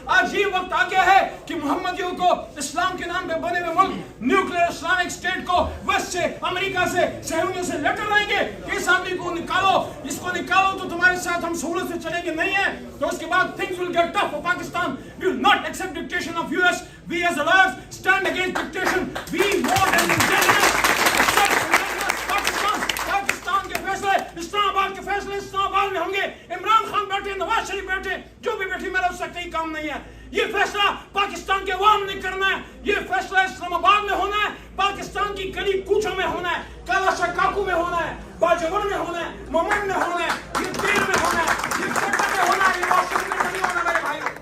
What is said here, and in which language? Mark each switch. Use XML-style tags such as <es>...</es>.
<ur>آج یہ وقت آ گیا ہے کہ محمدیوں کو اسلام کے نام پہ بنے ہوئے ملک نیوکلیر اسلامک اسٹیٹ کو ویسٹ سے، امریکہ سے، صہیونیوں سے لیٹر لائیں گے کہ اس آدمی کو نکالو، اس کو نکالو تو تمہارے ساتھ ہم سہولت سے چلیں گے. نہیں ہے تو اس کے بعد</ur> <en>things will get tough for Pakistan. We will not accept dictation of US. We as a lawyers stand against dictation. We want an intelligence.</en> <ur>Pakistan کے فیصلے، اسلام آباد کے فیصلے اسلام آباد میں ہوں گے. عمران خان بیٹھے، نواز شریف بیٹھے، جو بھی بیٹھے، میرا اس سے کوئی کام نہیں ہے. یہ فیصلہ پاکستان کے عوام نے کرنا ہے، یہ فیصلہ اسلام آباد میں ہونا ہے، پاکستان کی گلی کوچوں میں ہونا ہے، کالا کاکو میں ہونا ہے، باجوڑ میں ہونا ہے، مومن میں ہونا ہے، یہ دیر میں ہونا ہے، یہ سیکٹر میں ہونا ہے، یہ واشنگٹن میں نہیں ہونا میرے بھائی.</ur>